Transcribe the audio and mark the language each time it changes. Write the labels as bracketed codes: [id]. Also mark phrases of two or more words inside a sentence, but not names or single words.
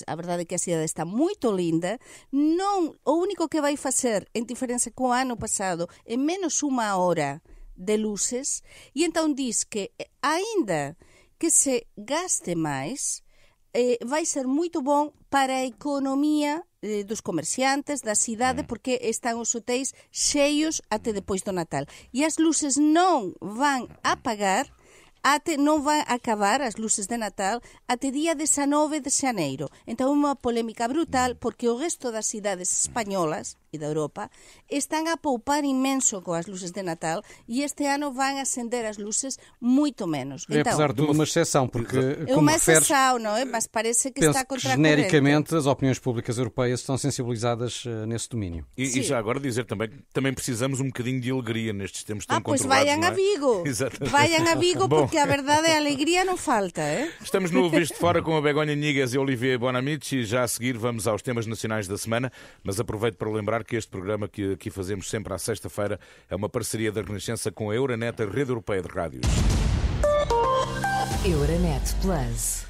[pt] A verdade é que a cidade está muito linda. [gl] Non, o único que vai facer, en [pt] diferença com o ano passado, é menos uma hora de luzes. E então diz que, ainda que se gaste mais, vai ser muito bom para a economia dos comerciantes da cidade, porque están os hotéis cheios até depois do Natal. [gl] E as luzes non van apagar, non van acabar as luzes de Natal até día 19 de xaneiro. Entón, unha polémica brutal, porque o resto das cidades españolas e da Europa están a poupar inmenso coas luzes de Natal, e este ano van acender as luzes moito menos. [pt] É, apesar de uma exceção, porque como referes, não é? Mas parece que está contra a corrente. Genericamente, as opiniões públicas europeias estão sensibilizadas nesse domínio. E já agora dizer também precisamos um bocadinho de alegria nestes tempos tão conturbados. Pois [es] vayan a Vigo. Vayan a Vigo, [pt] porque a verdade é a alegria não falta. Estamos no Visto Fora com a Begonha Nhigas e Olivier Bonamici, e já a seguir vamos aos temas nacionais da semana, mas aproveito para lembrar que este programa que aqui fazemos sempre à sexta-feira é uma parceria da Renascença com a Euronet, a rede europeia de rádios. Euronet Plus.